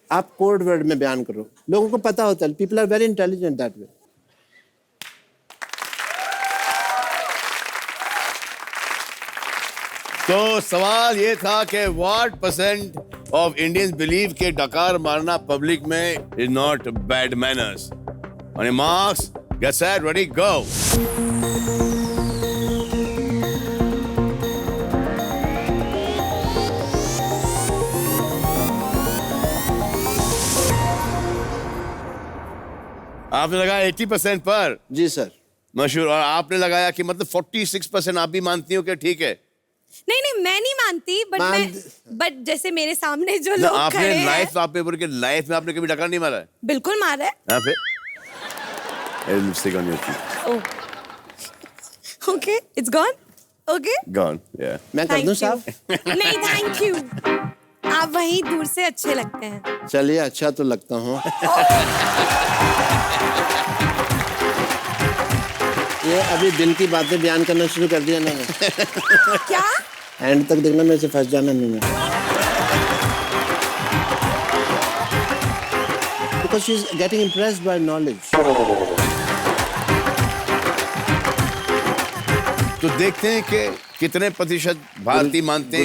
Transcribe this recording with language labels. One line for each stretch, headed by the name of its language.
Hindi: आप code word में बयान करो, लोगों को पता होता है।
English: People are very intelligent that way.
Hindi: तो सवाल ये था कि
English: what percent of Indians believe
Hindi: कि डकार मारना पब्लिक में
English: is not bad manners? On your marks, get set, ready, go.
Hindi: आपने लगाया 80% पर। जी सर। मशहूर। और आपने लगाया कि मतलब 46% आप भी मानती हो कि ठीक है? नहीं नहीं, मैं नहीं मानती, बट जैसे मेरे सामने जो लोग आपने खड़े हैं। लाइफ में आपने कभी डकार नहीं मारा है? बिल्कुल मारा है। हाँ, फिर
English: Lipstick on your cheek. Okay, it's gone. Okay, gone. या
Hindi: मैं कर दूं साहब? नहीं,
English: Thank you.
Hindi: आप वहीं दूर से अच्छे लगते हैं। चलिए, अच्छा तो लगता हूँ। ये अभी दिल की बातें बयान करना शुरू कर दिया ना। क्या? एंड तक देखना, मेरे से फंस जाना नहीं है।
English: Because she is getting impressed by knowledge.
Hindi: तो देखते हैं कि कितने प्रतिशत भारतीय मानते हैं